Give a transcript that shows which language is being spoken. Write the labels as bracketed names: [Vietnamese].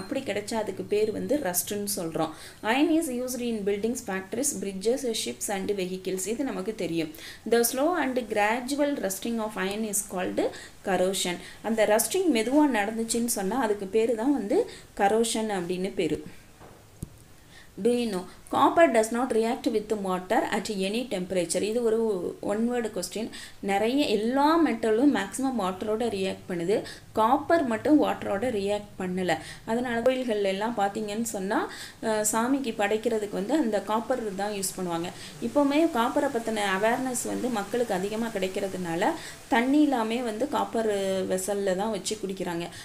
[Tamil] அப்படி கிடைச்சா அதுக்கு பேர் வந்து ரஸ்ட்டுன்னு சொல்கிறோம். [English] Iron is used in buildings, factories, bridges, ships and vehicles. [Tamil] இது நமக்கு தெரியும். [English] The slow and gradual rusting of iron is called corrosion. [Tamil] அந்த ரஸ்டிங் மெதுவாக நடந்துச்சுன்னு சொன்னால் அதுக்கு பேர் தான் வந்து கரோஷன் அப்படின்னு பேர். [English] Do you know? Copper does not react with water at any temperature. [Tamil] இது ஒரு ஒன் வேர்டு கொஸ்டின். நிறைய எல்லா மெட்டலும் மேக்ஸிமம் வாட்டரோட ரியாக்ட் பண்ணுது. காப்பர் மட்டும் வாட்டரோட ரியாக்ட் பண்ணலை. அதனால கோயில்கள் எல்லாம் பார்த்தீங்கன்னு சொன்னால் சாமிக்கு படைக்கிறதுக்கு வந்து அந்த காப்பர் தான் யூஸ் பண்ணுவாங்க. இப்போவுமே காப்பரை பற்றின அவேர்னஸ் வந்து மக்களுக்கு அதிகமாக கிடைக்கிறதுனால தண்ணி இல்லாமல் வந்து காப்பர் வெசலில் தான் வச்சு குடிக்கிறாங்க.